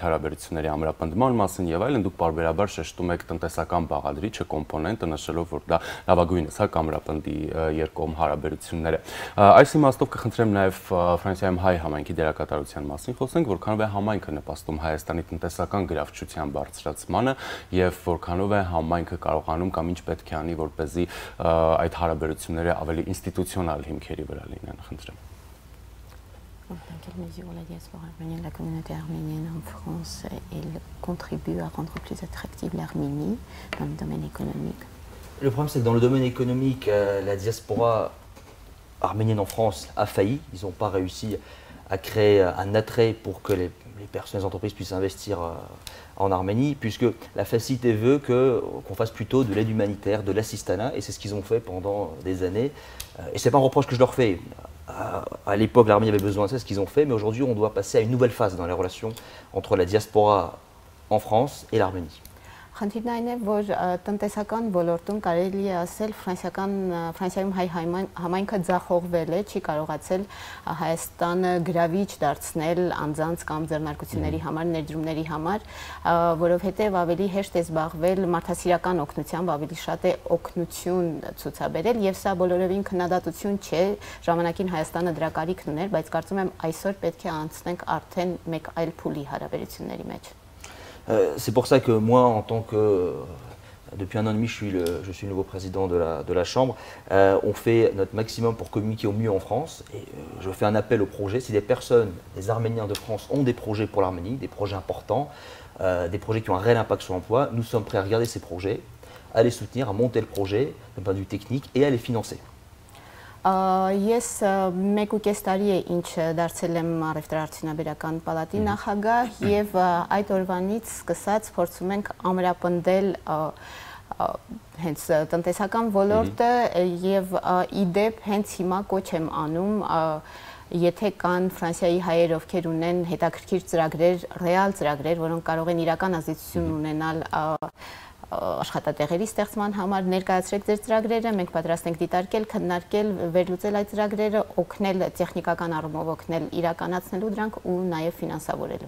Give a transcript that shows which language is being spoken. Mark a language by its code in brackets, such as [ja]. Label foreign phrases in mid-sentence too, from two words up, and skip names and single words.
[hy] հարաբերությունների ամրապնդման մասին եւ այլն, դուք բարբերաբար շեշտում եք տնտեսական բաղադրիչը, կոմպոնենտը, նշելով, որ դա լավագույնս է կամրապնդի երկկողմ հարաբերությունները։ Այս իմաստով կխնդրեմ նաև Ֆրանսիայում հայ համայնքի դերակատարության մասին խոսենք, որքանով է համայնքը նպաստում Հայաստանի տնտեսական գրավչության բարձրացմանը եւ որքանով է համայնքը կարողանում կամ ինչ պետք է անի, որպեսզի այդ հարաբերությունները ավելի ինստիտուցիոնալ հիմքերի վրա լինեն, խնդրեմ։ [fr] Dans quelle mesure la diaspora arménienne, la communauté arménienne en France, elle contribue à rendre plus attractive l'Arménie dans le domaine économique? Le problème, c'est que dans le domaine économique, la diaspora arménienne en France a failli. Ils n'ont pas réussi à créer un attrait pour que les personnes, les entreprises puissent investir en Arménie, puisque la facilité veut qu'on fasse plutôt de l'aide humanitaire, de l'assistanat, et c'est ce qu'ils ont fait pendant des années. Et ce n'est pas un reproche que je leur fais. À l'époque, l'Arménie avait besoin de ça, c'est ce qu'ils ont fait, mais aujourd'hui, on doit passer à une nouvelle phase dans les relations entre la diaspora en France et l'Arménie. [hy] Խնդիրն այն է, որ տնտեսական ոլորտում կարելի է ասել Ֆրանսիայում հայ համայնքը ձախողվել է, չի կարողացել Հայաստանը գրավիչ դարձնել անձանց կամ ձեռնարկությունների համար, ներդրումների համար, որովհետև ավելի հեշտ է զբաղվել մարդասիրական օգնությամբ, ավելի շատ է օգնություն ցուցաբերել եւ սա բոլորովին քննադատություն չէ, ժամանակին Հայաստանը դրա կարիքն ուներ, բայց կարծում եմ այսօր պետք է անցնենք արդեն մեկ այլ փուլի հարաբերությունների մեջ. [fr] C'est pour ça que moi, en tant que, depuis 1 an et demi, je suis le nouveau président de la Chambre, on fait notre maximum pour communiquer au mieux en France. Et je fais un appel au projet. Si des personnes, des Arméniens de France ont des projets pour l'Arménie, des projets importants, des projets qui ont un réel impact sur l'emploi, nous sommes prêts à regarder ces projets, à les soutenir, à monter le projet d'un point de vue technique et à les financer. [hy] Ես 1.5 տարի է ինչ դարձել եմ առևտրաարդյունաբերական պալատի նախագահ եւ այդ օրվանից սկսած փորձում ենք ամրապնդել հենց տնտեսական ոլորտը եւ իդեպ հենց հիմա կոչ եմ անում եթե կան Ֆրանսիայի հայեր, ովքեր ունեն հետաքրքիր ծրագրեր, ռեալ ծրագրեր, որոնք կարող են իրական ազդեցություն ունենալ աշխատատեղերի ստեղծման համար, ներկայացրեք ձեր ծրագրերը, մենք պատրաստ ենք դիտարկել, քննարկել, վերլուծել այդ ծրագրերը, օգնել տեխնիկական առումով օգնել իրականացնելու դրանք ու նաև ֆինանսավորելու։